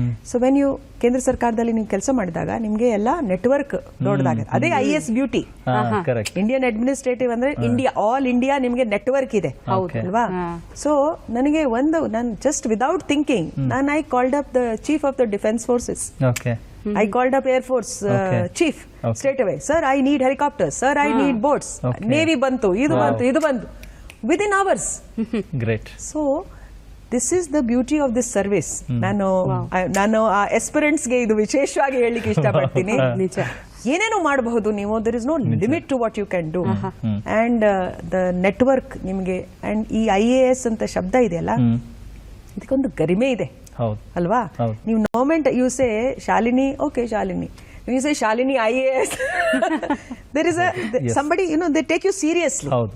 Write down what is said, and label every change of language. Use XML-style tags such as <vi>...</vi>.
<en>so when you</en> <kn>ಕೇಂದ್ರ ಸರ್ಕಾರದಲ್ಲಿ ನೀವು ಕೆಲಸ ಮಾಡಿದಾಗ ನಿಮ್ಗೆ ಎಲ್ಲ ನೆಟ್ವರ್ಕ್ ದೊಡ್ಡದಾಗ, ಅದೇ IAS ಬ್ಯೂಟಿ. ಇಂಡಿಯನ್ ಅಡ್ಮಿನಿಸ್ಟ್ರೇಟಿವ್ ಅಂದ್ರೆ ಆಲ್ ಇಂಡಿಯಾ ನಿಮ್ಗೆ ನೆಟ್ವರ್ಕ್ ಇದೆ ಅಲ್ವಾ?</kn> <en>so</en> <kn>ನನಗೆ ನಾನು</kn> <en>Just without thinking I called up the chief of the defence forces. I called up Air Force chief straight away. Sir, I need helicopters. Sir, I need boats.</en> <kn>Navy bantu, idu bantu.</kn> <en>Within hours. Great. So, this is the beauty of this service.</en> <kn>ನಾನು aspirants ಗೆ ಇದು ವಿಶೇಷವಾಗಿ ಹೇಳಲಿಕ್ಕೆ ಇಷ್ಟಪಡ್ತೀನಿ. ಏನೇನೋ ಮಾಡಬಹುದು ನೀವು,</kn> <en>there is no limit to what you can do. And the network</en> <kn>ನಿಮಗೆ, and ಈ IAS ಅಂತ ಶಬ್ದ ಇದೆಯಲ್ಲ, ಇದಕ್ಕೊಂದು ಗರಿಮೆ ಇದೆ ಅಲ್ವಾ? ನೀವು</kn> <en>Moment you say Shalini, okay Shalini, you say Shalini IAS, there is somebody, they take you seriously.</en>